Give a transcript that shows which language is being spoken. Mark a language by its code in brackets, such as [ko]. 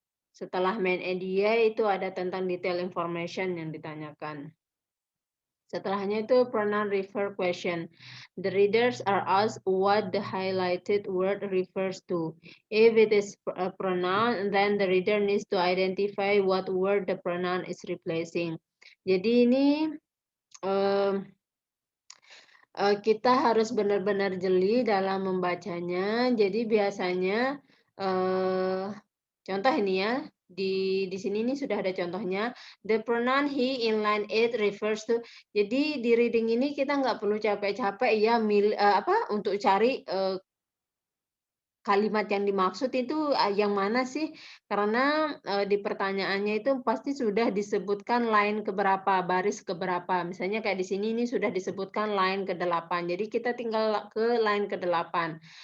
[id] Setelah main idea itu ada tentang detail information yang ditanyakan. Setelahnya itu pronoun refer question. [en] The readers are asked what the highlighted word refers to. If it is a pronoun, then the reader needs to identify what word the pronoun is replacing. [id] Jadi ini kita harus benar-benar jeli dalam membacanya. Jadi biasanya, contoh ini ya, di sini nih sudah ada contohnya. [en] The pronoun he in line 8 refers to. [id] Jadi di reading ini kita nggak perlu capek-capek ya untuk cari, kalimat yang dimaksud itu, yang mana sih? Karena, di pertanyaannya itu pasti sudah disebutkan line keberapa, baris keberapa. Misalnya kayak di sini ini sudah disebutkan line ke-8, jadi kita tinggal ke line ke-8.